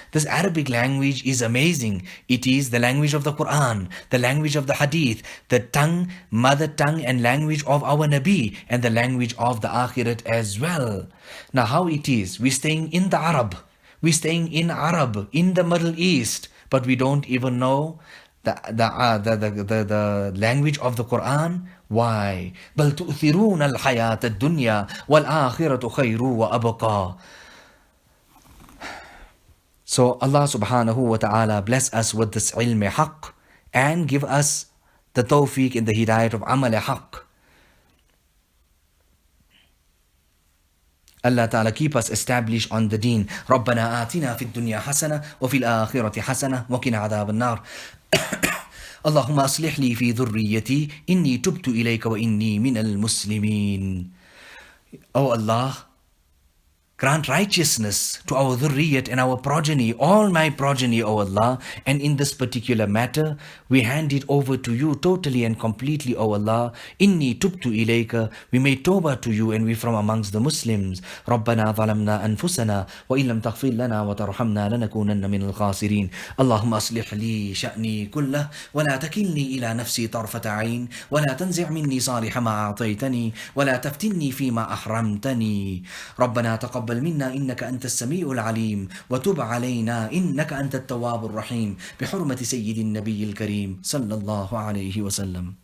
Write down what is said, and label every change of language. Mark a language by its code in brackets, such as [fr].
[en] This Arabic language is amazing. It is the language of the Quran, the language of the Hadith, the tongue, mother tongue and language of our Nabi, and the language of the Akhirat as well. Now how it is, we're staying in the Arab, we're staying in Arab, in the Middle East, but we don't even know the language of the Quran. Why? [ar] بل تؤثرون الحياة الدنيا والآخرة خير وأبقى. [en] So Allah subhanahu wa ta'ala bless us with this ilm haqq and give us the tawfiq and the hidayat of amal haqq. Allah Ta'ala keep us established on the deen. [ar] ربنا آتنا في الدنيا حسنة وفي الآخرة حسنة وقنا عذاب النار. اللهم أصلح لي في ذريتي إني تبت إليك وإني من المسلمين. [en] Oh Allah, grant righteousness to our dhurriyat and our progeny, all my progeny, O Allah. And in this particular matter, we hand it over to you totally and completely, O Allah. [ar] Inni tubtu ilayka, [en] we made tawbah to you and we from amongst the Muslims. [ar] ربنا ظلمنا أنفسنا وإن لم تغفر لنا وترحمنا لنكونن من الخاسرين. اللهم أصلح لي شأني كله ولا تكلني إلى نفسي طرفة عين ولا تنزع مني صالح ما أعطيتني ولا تفتني فيما أحرمتني. ربنا تقبل منا إنك أنت السميع العليم وتب علينا إنك أنت التواب الرحيم بحرمة سيد النبي الكريم صلى الله عليه وسلم.